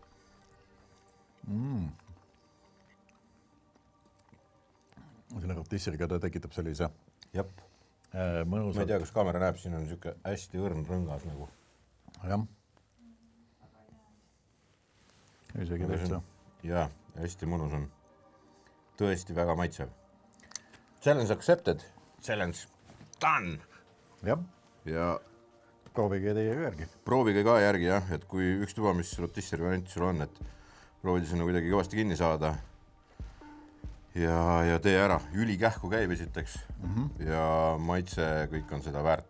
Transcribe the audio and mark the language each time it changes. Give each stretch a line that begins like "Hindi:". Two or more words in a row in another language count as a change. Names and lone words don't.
Estonian: Selle rotisseriga ta tekitab sellise Jep. mõnusalt. Ma ei tea, kas kaamera näeb, siin on siuke hästi õrn rõngas nagu. Jah. Isegi täitsa. Jaa, hästi mõnus on. Tõesti väga maitsev.
English: Challenge accepted. Challenge done.
Estonian: Jah. Ja proovige teie järgi. Proovige ka järgi, jah, et kui üks tuba, mis rotisseri variant sul on, et proovida sinna kuidagi kõvasti kinni saada ja tee ära. Ülikähku käib esiteks ja maitse kõik on seda väärt.